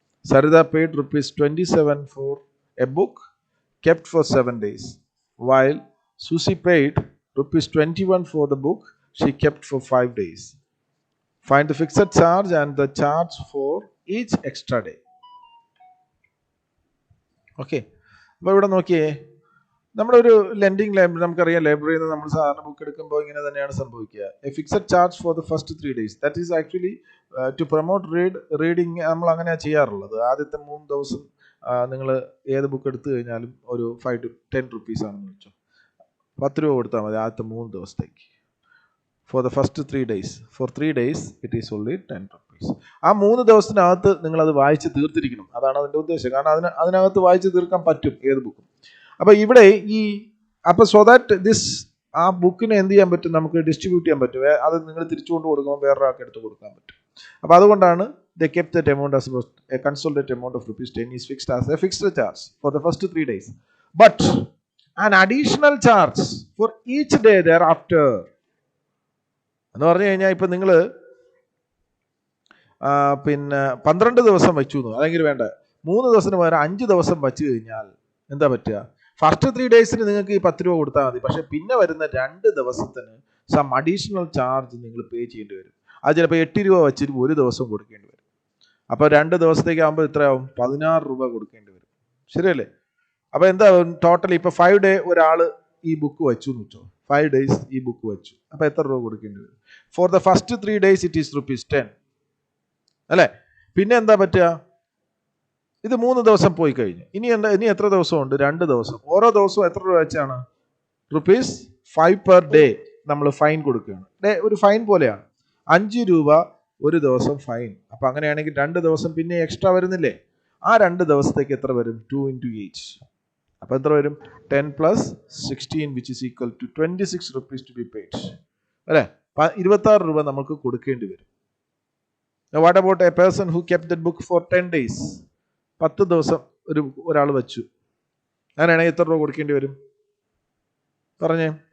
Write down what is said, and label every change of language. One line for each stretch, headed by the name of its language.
English: Sarida paid ₹27 for a book kept for 7 days, while Susie paid ₹21 for the book she kept for 5 days. Find the fixed charge and the charge for each extra day.
Malayalam: Okay, അപ്പോൾ ഇവിടെ നോക്കിയേ, നമ്മുടെ ഒരു lending library നമുക്കറിയാം, ലൈബ്രറിയിൽ നിന്ന് നമ്മൾ സാധാരണ ബുക്ക് എടുക്കുമ്പോൾ ഇങ്ങനെ തന്നെയാണ് സംഭവിക്കുക.
English: A fixed charge for the first 3 days. That is actually to promote reading.
Malayalam: നമ്മൾ അങ്ങനെയാണ് ചെയ്യാറുള്ളത്. ആദ്യത്തെ 3 ദിവസം നിങ്ങൾ ഏത് ബുക്ക് എടുത്തു കഴിഞ്ഞാലും ഒരു 5 to 10 rupees ആണെന്ന് വെച്ചോ, 10 രൂപ കൊടുത്താൽ മതി ആദ്യത്തെ 3 ദിവസത്തേക്ക്.
English: For the first 3 days. For 3 days it is only 10 rupees.
Malayalam: ആ 3 ദിവസത്തിനകത്ത് നിങ്ങളത് വായിച്ച് തീർത്തിരിക്കണം. അതാണ് അതിൻ്റെ ഉദ്ദേശം. കാരണം അതിനകത്ത് വായിച്ച് തീർക്കാൻ പറ്റും ഏത് ബുക്കും. അപ്പോൾ ഇവിടെ അപ്പോൾ
English: so that this
Malayalam: ആ ബുക്കിനെ എന്ത് ചെയ്യാൻ പറ്റും, നമുക്ക് ഡിസ്ട്രിബ്യൂട്ട് ചെയ്യാൻ പറ്റും. അത് നിങ്ങൾ തിരിച്ചുകൊണ്ട് കൊടുക്കുമ്പോൾ വേറൊരാൾക്ക് എടുത്ത് കൊടുക്കാൻ പറ്റും. അപ്പോൾ അതുകൊണ്ടാണ്
English: they kept that amount as a consolidated amount of rupees 10 is fixed as a fixed charge for the first 3 days. But an additional charge for each day thereafter.
Malayalam: എന്ന് പറഞ്ഞു കഴിഞ്ഞാൽ ഇപ്പം നിങ്ങൾ പിന്നെ 12 ദിവസം വെച്ചു അല്ലെങ്കിൽ വേണ്ട 3 ദിവസത്തിന് പകരം 5 ദിവസം വെച്ച് കഴിഞ്ഞാൽ എന്താ പറ്റുക, ഫസ്റ്റ് 3 ഡേയ്സിന് നിങ്ങൾക്ക് ഈ 10 രൂപ കൊടുത്താൽ മതി. പക്ഷെ പിന്നെ വരുന്ന 2 ദിവസത്തിന്
English: some additional charge
Malayalam: നിങ്ങൾ പേ ചെയ്യേണ്ടി വരും. അത് ചിലപ്പോൾ 8 രൂപ വെച്ചിട്ട് ഒരു ദിവസം കൊടുക്കേണ്ടി വരും. അപ്പോൾ 2 ദിവസത്തേക്ക് ആകുമ്പോൾ എത്രയാവും, 16 രൂപ കൊടുക്കേണ്ടി വരും. ശരിയല്ലേ? അപ്പോൾ എന്താ ടോട്ടൽ ഇപ്പോൾ 5 ഡേ ഒരാൾ ഈ ബുക്ക് വെച്ചു എന്ന് വെച്ചോ, 5 ഡേയ്സ് ഈ ബുക്ക് വെച്ചു. അപ്പോൾ എത്ര രൂപ കൊടുക്കേണ്ടി വരും?
English: For the first 3 days it is ₹10 അല്ലേ?
Malayalam: പിന്നെ എന്താ പറ്റുക, ഇത് 3 ദിവസം പോയി കഴിഞ്ഞു. ഇനി എത്ര ദിവസമുണ്ട്? 2 ദിവസം. ഓരോ ദിവസവും എത്ര രൂപ വെച്ചാണ്? ₹5 പെർ ഡേ നമ്മൾ ഫൈൻ കൊടുക്കുകയാണ്. ഒരു ഫൈൻ പോലെയാണ്. 5 രൂപ ഒരു ദിവസം ഫൈൻ. അപ്പം അങ്ങനെയാണെങ്കിൽ 2 ദിവസം പിന്നെ എക്സ്ട്രാ വരുന്നില്ലേ? ആ 2 ദിവസത്തേക്ക് എത്ര വരും? 2 into 8. അപ്പം എത്ര വരും?
English: 10 + 16 which is equal to 26 rupees to be paid. അല്ലേ?
Malayalam: 26 രൂപ നമുക്ക് കൊടുക്കേണ്ടി വരും.
English: Now what about a person who kept that book for 10 days?
Malayalam: 10 ദിവസം ഒരാൾ വെച്ചു. അങ്ങനെയാണെങ്കിൽ എത്ര രൂപ കൊടുക്കേണ്ടി വരും പറഞ്ഞേ?